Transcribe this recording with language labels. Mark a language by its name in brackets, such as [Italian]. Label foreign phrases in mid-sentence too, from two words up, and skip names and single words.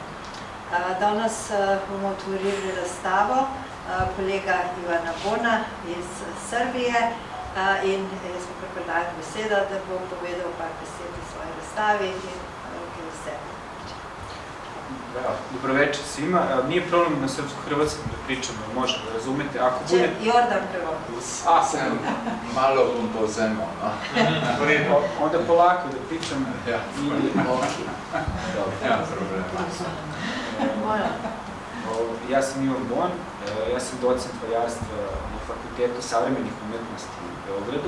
[Slovenian] Danes bomo otvorili razstavo kolega Ivana Bona iz Srbije in jaz mu kar predajam besedo, da bo povedal par besed o svoji razstavi in vse. [Serbian] Dobro večer svima. Nije problem na srpsko-hrvatskom da pričamo, može da razumete. [Slovenian] Če Jordan prevodi. Sam malo bom povzemal, no? [Serbian] Onda polako da pričam. Ja, problem. Ja sam Ivan Bon, ja sam docent vajarstva na Fakultetu savremenih umetnosti u Beogradu.